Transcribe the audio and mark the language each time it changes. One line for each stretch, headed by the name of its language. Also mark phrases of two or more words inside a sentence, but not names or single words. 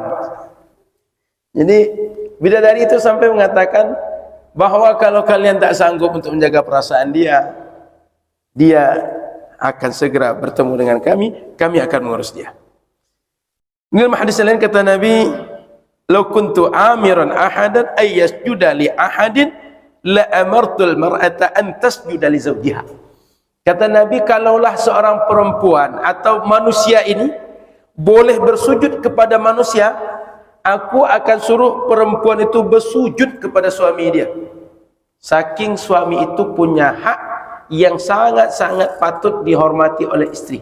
Indonesian: Jadi bidadari itu sampai mengatakan bahwa kalau kalian tak sanggup untuk menjaga perasaan dia, dia akan segera bertemu dengan kami akan mengurus dia. Dalam hadis lain kata Nabi,
Arabic: "لو كنت آمرا أحدا أن يسجد لأحد لأمرت المرأة أن تسجد لزوجها."
Indonesian: Kata Nabi, kalaulah seorang perempuan atau manusia ini boleh bersujud kepada manusia, aku akan suruh perempuan itu bersujud kepada suami dia. Saking suami itu punya hak yang sangat-sangat patut dihormati oleh istri.